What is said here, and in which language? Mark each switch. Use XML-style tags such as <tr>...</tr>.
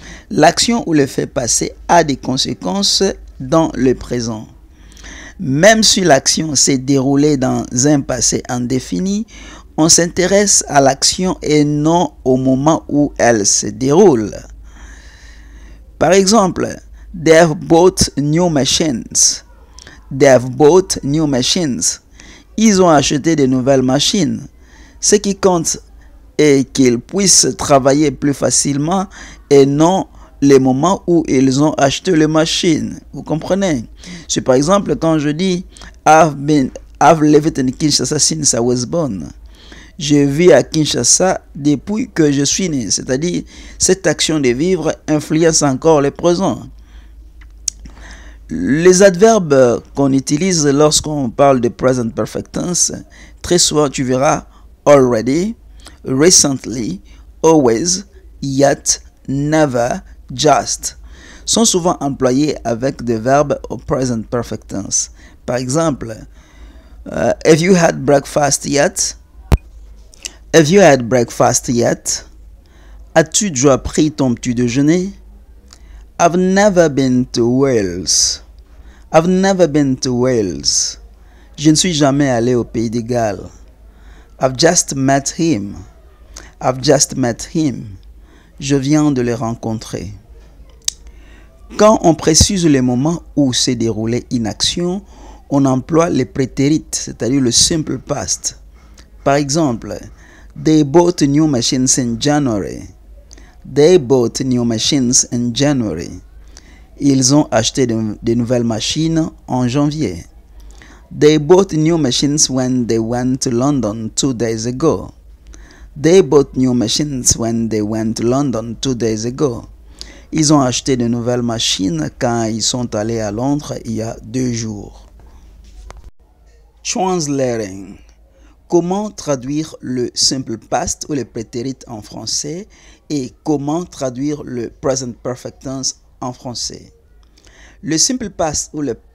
<fr>L'action ou le fait passé a des conséquences dans le présent. Même si l'action s'est déroulée dans un passé indéfini, on s'intéresse à l'action et non au moment où elle se déroule. Par exemple,</fr> <en>they have bought new machines. They have bought new machines.</en> <fr>Ils ont acheté de nouvelles machines. Ce qui compte est qu'ils puissent travailler plus facilement et non les moments où ils ont acheté les machines. Vous comprenez? C'est par exemple quand je dis</fr> <en>I've lived in Kinshasa since I was born.</en> <fr>Je vis à Kinshasa depuis que je suis né. C'est-à-dire, cette action de vivre influence encore le présent. Les adverbes qu'on utilise lorsqu'on parle de present perfect tense, très souvent tu verras already, recently, always, yet, never, just, sont souvent employés avec des verbes au present perfect tense. Par exemple,</fr> <en>have you had breakfast yet? Have you had breakfast yet?</en> <fr>As-tu déjà pris ton petit déjeuner?</fr> <en>I've never been to Wales. I've never been to Wales.</en> <fr>Je ne suis jamais allé au Pays de Galles.</fr> <en>I've just met him. I've just met him.</en> <fr>Je viens de le rencontrer. Quand on précise le moment où s'est déroulée une action, on emploie les prétérites, c'est-à-dire le simple past. Par exemple,</fr> <en>they bought new machines in January. They bought new machines in January.</en> <fr>Ils ont acheté de nouvelles machines en janvier.</fr> <en>They bought new machines when they went to London 2 days ago. They bought new machines when they went to London 2 days ago.</en> <fr>Ils ont acheté de nouvelles machines quand ils sont allés à Londres il y a 2 jours.</fr> <en>Translating.</en> <fr>Comment traduire le simple past ou le prétérit en français et comment traduire le present perfect tense en français. Le simple past ou le</fr>